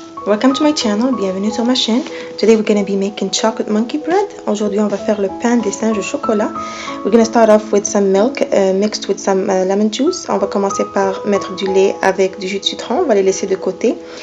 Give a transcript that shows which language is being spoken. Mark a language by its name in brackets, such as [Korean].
[English] Welcome to my channel, [French] bienvenue sur ma chaîne. [English] Today we're going to be making chocolate monkey bread. [French] Aujourd'hui on va faire le pain des singes au chocolat. [English] We're going to start off with some milk mixed with some lemon juice. [French] On va commencer par mettre du lait avec du jus de citron, on va les laisser de côté.